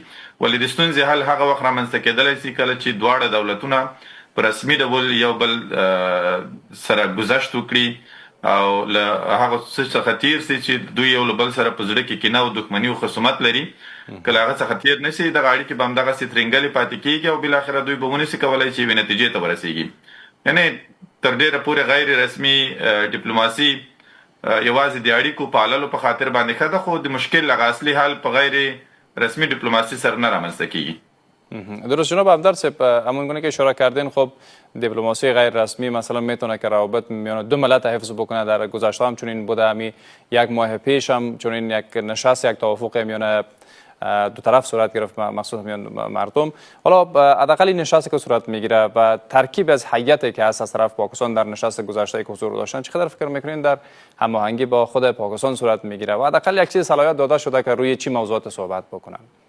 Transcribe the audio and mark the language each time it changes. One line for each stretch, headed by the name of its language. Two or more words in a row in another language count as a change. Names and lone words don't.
Pashto: ولې د ستونزې حل هغه وخت رامنځته کېدلی شي کله چې دواړه دولتونه په رسمي ډول یو بل سره گذشت وکړي او له هغه څه څخه تیر شي چې دوی یو له بل سره په زړه کې کینه او دښمني او خصومت لري. کله هغه څخه تیر نشي دغه اړیکې به همدغسې ترنګلې پاتې کېږي او بالاخره دوی به ونشي کولی چې یوې نتیجې ته ورسېږي. یعنې تر ډېره پورې غیر رسمي ډیپلوماسي یوازې د اړیکو پاللو په خاطر باندې ښه ده، خو د مشکل هغه اصلي حل په غیر رسمی دیپلماسی سر نه رامنځته کیږي.
Persian: درست جناب همدرد صاحب، همون گونه که اشاره کردین خب دیپلماسی غیر رسمی مثلا میتونه که روابط میان دو ملت حفظ بکنه. در گذشته هم چنین بوده، همین یک ماه پیش هم چنین یک نشست، یک توافق میان دو طرف صورت گرفت، مخصوصا میان مردم. حالا حداقل این نشستی که صورت میگیره و ترکیب از هیئتی که از طرف پاکستان در نشست گذشته که حضور داشتن، چقدر فکر میکنین در هماهنگی با خود پاکستان صورت میگیره و حداقل یک چیز صلاحیت داده شده که روی چی موضوعات صحبت بکنن؟